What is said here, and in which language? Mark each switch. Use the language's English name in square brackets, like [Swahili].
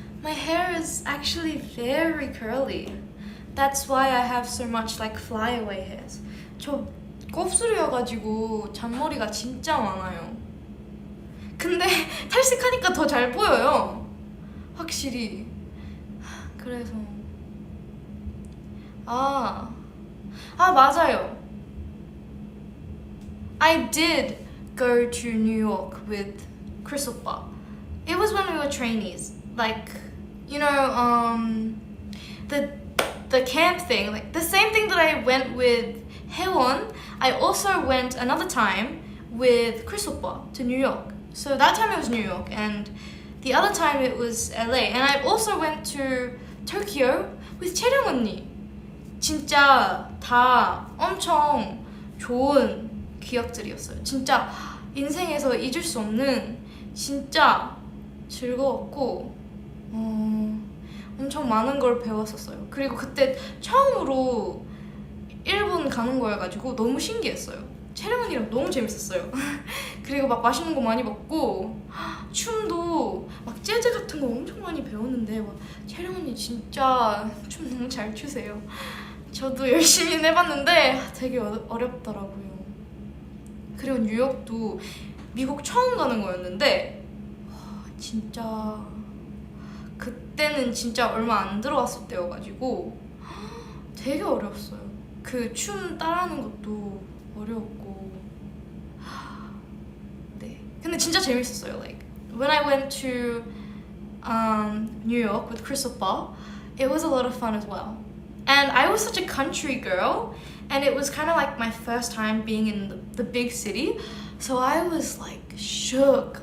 [English] My hair is actually very curly. That's why I have so much like flyaway hairs. [Korean] 저 곱슬이어가지고 잔머리가 진짜 많아요. 근데 탈색하니까 더 잘 보여요. 확실히. 그래서 아, 맞아요. [English] I did go to New York with Chris 오빠. It was when we were trainees. Like, you know, the camp thing, like the same thing that I went with Haewon, I also went another time with Chris 오빠 to New York. So that time it was New York, and the other time it was LA. And I also went to Tokyo with 채령 언니. [Korean] 진짜 다 엄청 좋은 기억들이었어요. 진짜 인생에서 잊을 수 없는 진짜 즐거웠고 엄청 많은 걸 배웠었어요. 그리고 그때 처음으로 일본 가는 거여가지고 너무 신기했어요. 채령 언니랑 너무 재밌었어요. 그리고 막 맛있는 거 많이 먹고 춤도 막 재즈 같은 거 엄청 많이 배웠는데 막 채령 언니 진짜 춤 너무 잘 추세요. 저도 열심히 해봤는데 되게 어렵더라고요. 그리고 뉴욕도 미국 처음 가는 거였는데 진짜 그때는 진짜 얼마 안 들어왔을 때여가지고 되게 어려웠어요. 그 춤 따라하는 것도 어려웠고 네. 근데 진짜 재밌었어요. [English] Like when I went to New York with Chris 오빠, it was a lot of fun as well. And I was such a country girl, and it was kind of like my first time being in the big city, so I was like shook.